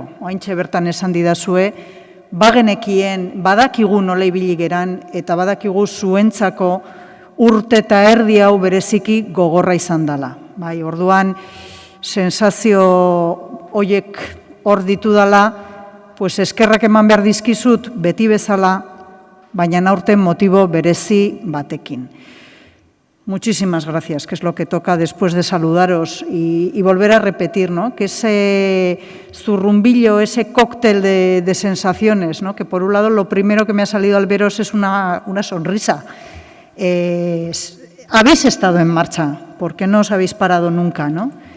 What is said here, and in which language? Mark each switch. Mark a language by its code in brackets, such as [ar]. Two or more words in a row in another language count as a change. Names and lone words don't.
[eu] Oaintxe bertan esan didazue, bagenekien, badakigu nola ibili geran eta badakigu zuentzako urte eta erdi hau bereziki gogorra izan dela. Bai, orduan, sensazio horiek hor ditu dela, pues eskerrak eman behar dizkizut beti bezala, baina aurten motibo berezi batekin. [es] Muchísimas gracias, que es lo que toca después de saludaros y volver a repetir, ¿no? Que ese zurrumbillo, ese cóctel de sensaciones, ¿no? Que por un lado lo primero que me ha salido al veros es una sonrisa. Habéis estado en marcha, porque no os habéis parado nunca, ¿no?